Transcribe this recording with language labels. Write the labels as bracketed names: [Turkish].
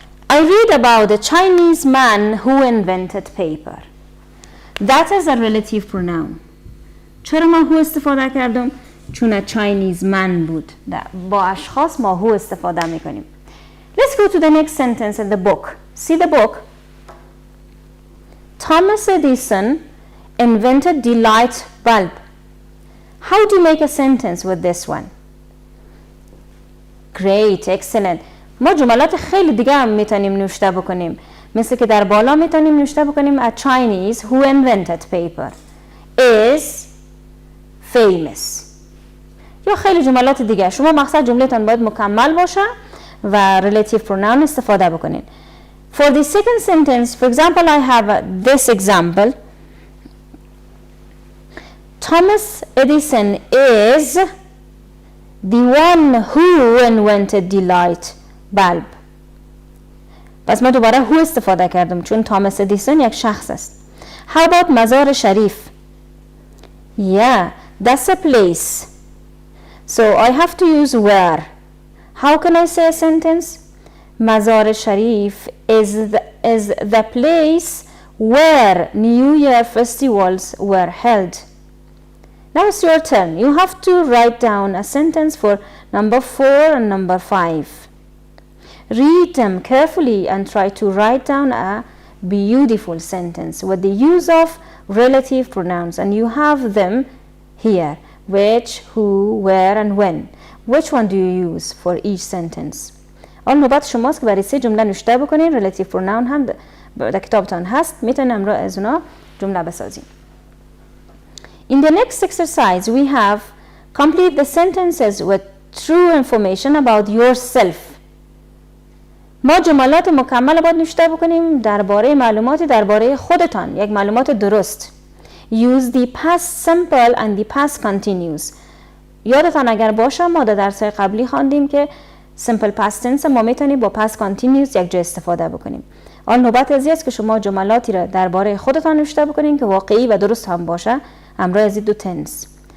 [English] I read about a Chinese man who invented paper. That is a relative pronoun. [Persian] چرا ما هو استفاده کردم؟ چون Chinese man بود. با اشخاص ما هو استفاده میکنیم. [English] Let's go to the next sentence in the book. See the book. Thomas Edison invented the light bulb. How do you make a sentence with this one? Great, excellent. [Persian] ما جملات خیلی دیگه هم میتونیم نوشته بکنیم. مثل که در بالا میتونیم نوشته بکنیم [English] a Chinese who invented paper is famous. [Persian] یا خیلی جملات دیگه. شما مقصد جملهتان باید مکمل باشه و relative pronoun استفاده بکنین. [English] For the second sentence, for example, I have this example. Thomas Edison is the one who invented the light bulb. [Persian] پس ما دوباره who استفاده کردم چون توماس ادیسون یک شخص است. [English] How about Mazar Sharif? Yeah, that's a place. So I have to use where. How can I say a sentence? Mazar Sharif is the place where New Year festivals were held. Now it's your turn. You have to write down a sentence for number 4 and number 5. Read them carefully and try to write down a beautiful sentence with the use of relative pronouns, and you have them here. Which, who, where and when. Which one do you use for each sentence? [Persian] آن نوبت شماست که برای 3 جمله نوشته بکنین. relative pronoun هم در کتابتان هست. میتونیم امروز از اونا جمله بسازیم. [English] In the next exercise we have complete the sentences with true information about yourself. [Persian] ما جملات مکمل باید نوشته بکنیم درباره معلوماتی درباره خودتان، یک معلومات درست. [English] Use the past simple and the past continuous. [Persian] یادتان اگر باشه ما در درس‌های قبلی خواندیم که simple past tense ما میتونیم با past continuous یک جا استفاده بکنیم. آن نوبت ازی است که شما جملاتی را درباره خودتان نوشته بکنین که واقعی و درست هم باشه همراه از دو tense.